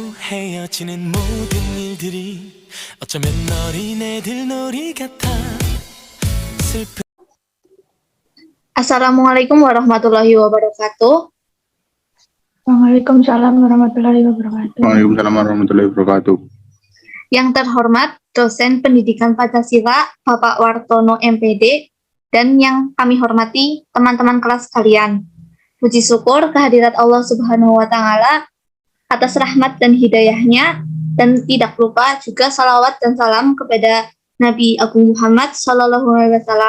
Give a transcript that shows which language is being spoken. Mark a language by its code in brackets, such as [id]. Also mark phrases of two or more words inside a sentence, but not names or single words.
[ko] 헤어지는 모든 일들이 어쩌면 어린애들 놀이 같아 슬픈 [ar] السلام عليكم ورحمة الله وبركاته. وعليكم السلام ورحمة الله وبركاته. وعليكم السلام ورحمة الله وبركاته. [id] Yang terhormat dosen pendidikan Pancasila Bapak Wartono MPD dan yang kami hormati teman-teman kelas kalian. Puji syukur kehadirat Allah [ar] سبحانه وتعالى [id] atas rahmat dan hidayahnya, dan tidak lupa juga salawat dan salam kepada Nabi Agung Muhammad [ar] صلى الله عليه وسلم.